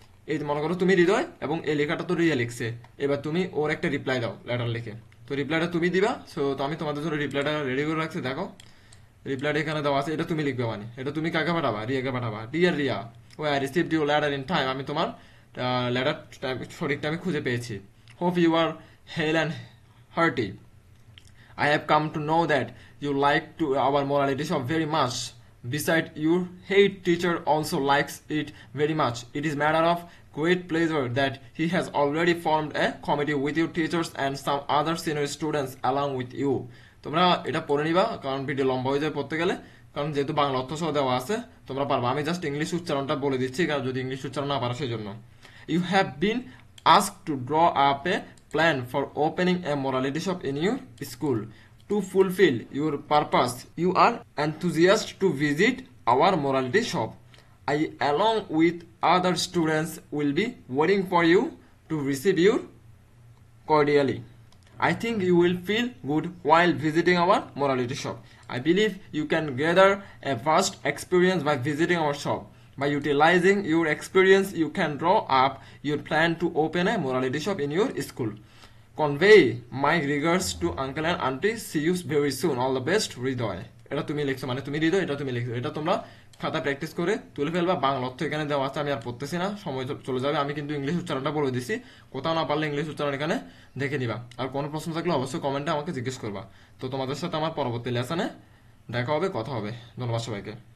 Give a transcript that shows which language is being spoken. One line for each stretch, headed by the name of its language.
Bangla: এই মনে করো তুমি হৃদয় এবং এই লেখাটা তো রিয়া লিখছে, এবার তুমি ওর একটা রিপ্লাই দাও লেটার লিখে। তো রিপ্লাইটা তুমি দিবা। সো তো আমি তোমাদের জন্য রিপ্লাইটা রেডি করে রাখছি, দেখো রিপ্লাইটা এখানে দেওয়া আছে, এটা তুমি লিখবে, মানে এটা তুমি কাকে পাঠাবা, রিয়াকে পাঠাবা।
English: dear Riya, ও I received your letter in time,
Bangla: আমি তোমার লেটার সঠিক টাইমে খুঁজে পেয়েছি।
English: Hope you are hale and hearty, I have come to know that you like to our morality shop very much. Besides, your head teacher also likes it very much. It is matter of great pleasure that he has already formed a committee with your teachers and some other senior students along with you.
Bangla: তোমরা এটা পড়ে নিবা, কারণ video লম্বা হয়ে যায় পড়তে গেলে, কারণ যেহেতু বাংলা অর্থ সহ দেওয়া আছে তোমরা পারবা। আমি জাস্ট ইংলিশ উচ্চারণটা বলে দিচ্ছি, কারণ যদি ইংলিশ উচ্চারণ না পারো সেই জন্য।
English: You have been asked to draw up a plan for opening a morality shop in your school. To fulfill your purpose, you are enthusiastic to visit our morality shop. I, along with other students, will be waiting for you to receive you cordially. I think you will feel good while visiting our morality shop. I believe you can gather a vast experience by visiting our shop. By utilizing your experience, you can draw up your plan to open a morality shop in your school. Convey my regards to uncle and auntie. See you very soon. All the best, Hridoy.
Bangla: এটা তুমি লিখছো, মানে তুমি হৃদয়, এটা তুমি লিখছো। এটা তোমরা খাতা প্র্যাকটিস করে তুলে ফেলবা। বাংলা অর্থ এখানে দেওয়া আছে, আমি আর পড়তেছি না, সময় চলে যাবে। আমি কিন্তু ইংলিশ উচ্চারণটা বলে দিছি, কোথাও না পারলে ইংলিশ উচ্চারণ এখানে দেখে নিবা। আর কোনো প্রশ্ন থাকলে অবশ্যই কমেন্টে আমাকে জিজ্ঞেস করবা। তো তোমাদের সাথে আমার পরবর্তী লেসনে দেখা হবে, কথা হবে। ধন্যবাদ সবাইকে।